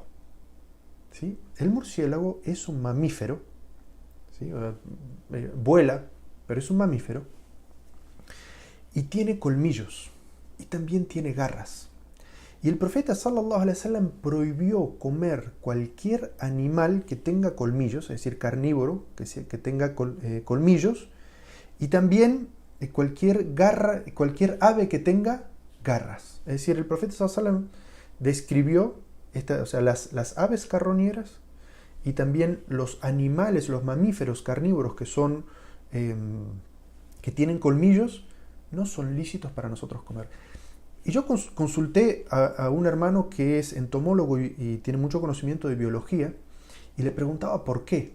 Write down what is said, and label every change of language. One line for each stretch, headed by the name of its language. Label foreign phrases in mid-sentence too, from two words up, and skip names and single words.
Spanish: ¿Sí? El murciélago es un mamífero, ¿sí? Vuela, pero es un mamífero y tiene colmillos y también tiene garras. Y el profeta
Arabic: صلى الله عليه وسلم
Spanish: prohibió comer cualquier animal que tenga colmillos, es decir, carnívoro, que tenga colmillos, y también cualquier ave que tenga garras. Es decir, el profeta
Arabic: صلى الله عليه وسلم
Spanish: describió las aves carroñeras y también los animales, los mamíferos carnívoros que tienen colmillos, no son lícitos para nosotros comer. Y yo consulté a un hermano que es entomólogo y tiene mucho conocimiento de biología y le preguntaba por qué.